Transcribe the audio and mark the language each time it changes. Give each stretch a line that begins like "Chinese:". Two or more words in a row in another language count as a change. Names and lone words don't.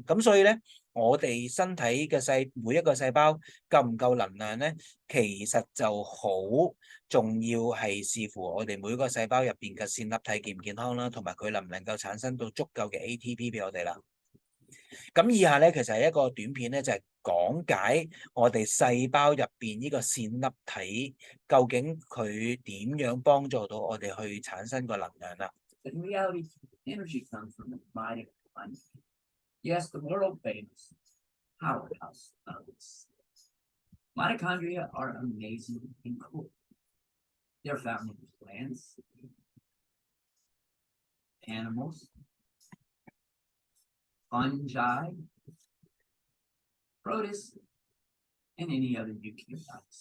Cantonese: 咁所以咧，我哋身體嘅每一個細胞夠唔夠能量咧，其實就好重要，係視乎我哋每個細胞入邊嘅線粒體健唔健康啦，同埋佢能唔能夠產生到足夠嘅 ATP 俾我哋啦。咁以下咧，其實係一個短片咧，就係講解我哋細胞入邊呢個線粒體究竟佢點樣幫助到我哋去產生個能量啦。
English: In reality, energy comes from the mitochondria. Yes, the world famous powerhouse of cells. Mitochondria are amazing and cool. They're found in plants, animals, fungi, protists, and any other eukaryotes.